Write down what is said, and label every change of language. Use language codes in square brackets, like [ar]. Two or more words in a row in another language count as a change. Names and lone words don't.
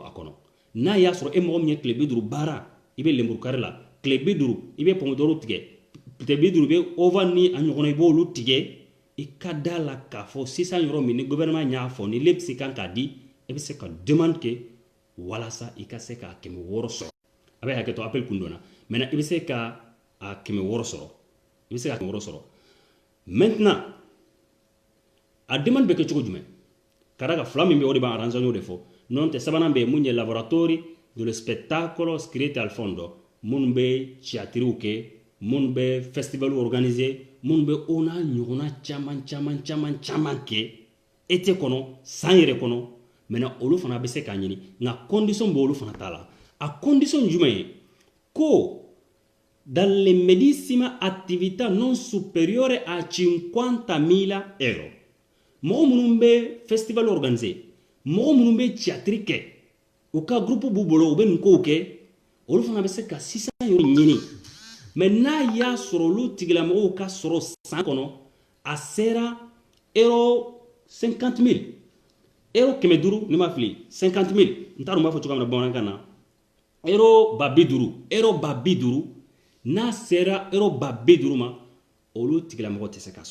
[bm] a kɔnɔ n'a y'a sɔrɔ e mɔgɔ min ye tile 50 baara i bɛ lemurukari la tile 50 i bɛ pomodoro tigɛ tile 50 i bɛ ova ni a ɲɔgɔnna i b'olu tigɛ i ka da la k'a fɔ 600 euro min ni gouvernement y'a fɔ ni lepsi kan k'a di e bɛ se ka demande kɛ walasa i ka se ka 600 sɔrɔ a bɛ hakɛ to appel kun donna maintenant i bɛ se ka a 600 sɔrɔ i bɛ se ka 600 sɔrɔ maintenant a demande bɛ kɛ cogo jumɛn ka da ka fila min bɛ o de b'an arrange y'o de fɔ non tɛ sabanan bɛ mun ye [it] laboratori dello spettacolo scritti al fondo [bm] minnu bɛ théâtre kɛ minnu bɛ festival organiser minnu bɛ o n'a ɲɔgɔnna caman kɛ été kɔnɔ san yɛrɛ kɔnɔ maintenant olu fana bɛ se k'a ɲini nka condition bɛ olu fana ta la a condition jumɛn ye ko [fr] dans le [it] medesima attività non superiore a 50.000 euro [bm] mɔgɔ minnu bɛ festival organiser mɔgɔ minnu bɛ théâtre kɛ u ka groupe b'u bolo u bɛ nin kow kɛ olu fana bɛ se ka 600 euro ɲini mais n'a y'a sɔrɔ olu tigilamɔgɔw ka sɔrɔ san kɔnɔ a sera euro 50.000 euro 500 ni ma fili 50.000 n t'a dɔn n b'a fɔ cogoya min na bamanankan na euro 50,000 n'a sera euro 50,000 ma olu tigilamɔgɔ tɛ se ka